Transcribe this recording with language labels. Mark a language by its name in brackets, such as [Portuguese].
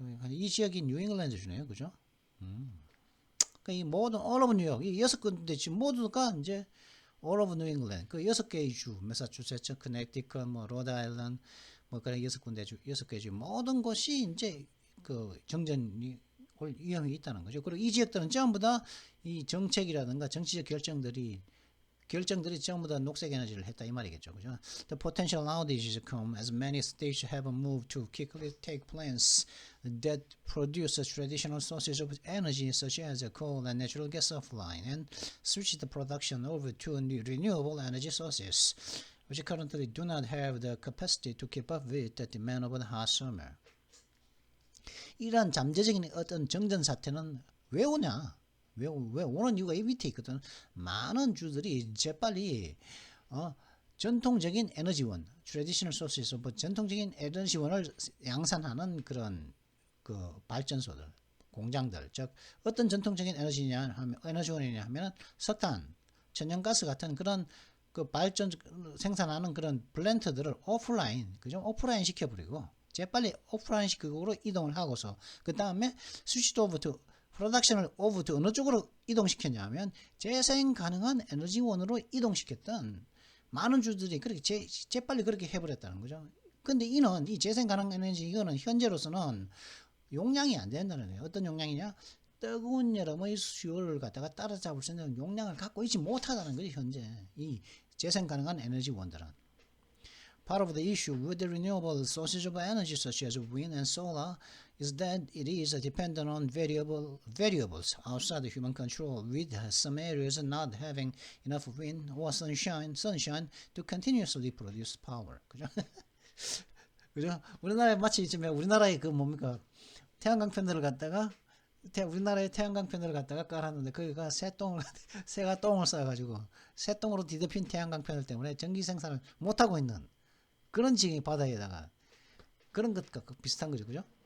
[Korean] 이 지역이 뉴잉글랜드 주네요. 그죠? 그러니까 이 모든 [English] all of [Korean] 뉴욕 이 6군데 지금 모두가 이제 [English] all of New England [Korean] 그 6개의 주, 매사추세츠, 커네티컷, 뭐 로드아일랜드 뭐 그런 6군데 주, 6개 주 모든 곳이 이제 그 정전이 올 위험이 있다는 거죠. 그리고 이 지역들은 전부 다 이 정책이라든가 정치적 결정들이 전부 다 녹색 에너지를 했다 이 말이겠죠. 그죠? [English] The potential outages come as many states have moved to quickly take plants that produce traditional sources of energy such as coal and natural gas offline and switch the production over to new renewable energy sources, which currently do not have the capacity to keep up with the demand of the hot summer. [Korean] 이러한 잠재적인 어떤 정전 사태는 왜 오냐? 왜 오는 이유가 이 밑에 있거든. 많은 주들이 재빨리 전통적인 에너지원, [English] traditional sources, [Korean] 뭐 전통적인 에너지원을 양산하는 그런 그 발전소들, 공장들, 즉 어떤 전통적인 에너지냐 하면 에너지원이냐 하면 석탄, 천연가스 같은 그런 그 발전 생산하는 그런 플랜트들을 오프라인, 그죠? 오프라인 시켜버리고 재빨리 오프라인 시키고 이동을 하고서 그 다음에 스위치 오브 투 프로덕션을 오브 투 어느 쪽으로 이동시켰냐면 재생 가능한 에너지원으로 이동시켰던 많은 주들이 그렇게 재빨리 그렇게 해버렸다는 거죠. 근데 이 재생 가능 에너지 이거는 현재로서는 용량이 안 된다는 거예요. 어떤 용량이냐? 뜨거운 여름의 수요를 갖다가 따라잡을 수 있는 용량을 갖고 있지 못하다는 거죠. 현재 이 재생 가능한 에너지원들은. [English] Part of the issue with the renewable sources of energy such as wind and solar is that it is dependent on variables outside the human control, with some areas not having enough wind or sunshine to continuously produce power. [Korean] 그죠? 그죠? 우리나라에 마치 지금 우리나라의 그 뭡니까? 태양광 패널을 갖다가 우리나라의 태양광 패널을 갖다가 깔았는데 거기가 새가 똥을 싸가지고 새똥으로 뒤덮인 태양광 패널 때문에 전기 생산을 못하고 있는 그런 지역의 바다에다가 그런 것과 비슷한 거죠. 그죠?